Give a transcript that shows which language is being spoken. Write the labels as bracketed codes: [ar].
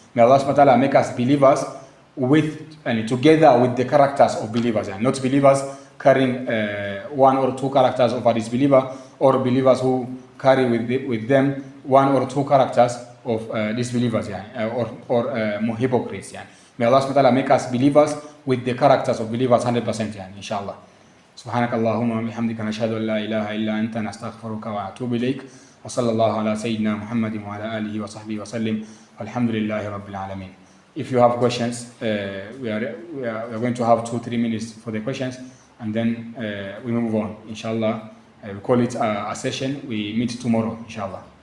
[en] May Allah subhanahu wa ta'ala make us believers together with the characters of believers, and not believers carrying one or two characters of a disbeliever, or believers who carry with them one or two characters of disbelievers, or hypocrites. May Allah subhanahu wa ta'ala make us believers with the characters of believers 100%, inshallah. [ar] سبحانك اللهم وبحمدك نشهد أن لا إله إلا أنت نستغفرك ونتوب إليك وصلى الله على سيدنا محمد وعلى آله وصحبه وسلم والحمد لله رب العالمين. [en] If you have questions, we are going to have 2-3 minutes for the questions, and then we move on, inshallah. We call it a session. We meet tomorrow, inshallah.